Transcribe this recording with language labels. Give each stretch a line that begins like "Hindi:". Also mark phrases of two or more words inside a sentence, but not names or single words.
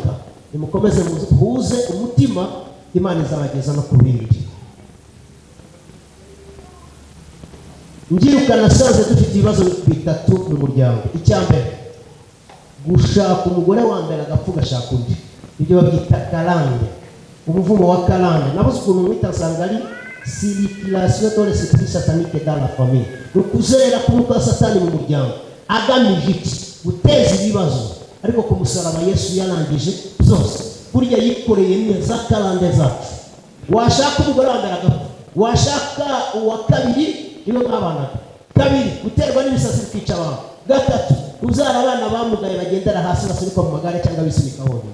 Kinyarwanda: Nimukomeze muhuze umutima, Imana izabageza no ku bindi. ngiruka nasanze dufite ibibazo bitatu mu muryango. Icya mbere, gushaka umugore wa mbere agapfu gashaka undi, ibyo babyita karande, umuvumo wa karande. Nabuze ukuntu mwita nsanga ari
French: circulation de l'esprit satanique dans la famille,
Kinyarwanda: ukuzerera k'umwuka wa satani mu muryango agamije iki? Guteza ibibazo. Ariko ku musaraba Yesu yarangije byose. Burya yikoreye neza karande zacu. Washaka umugore wa mbere agapfu, washaka uwa kabiri iyo mwabanaga, kabiri guterwa n'ibisasi bikica abantu, gatatu uzara abana bamugaye bagendera hasi basunika mu magare cyangwa bisunika honyine.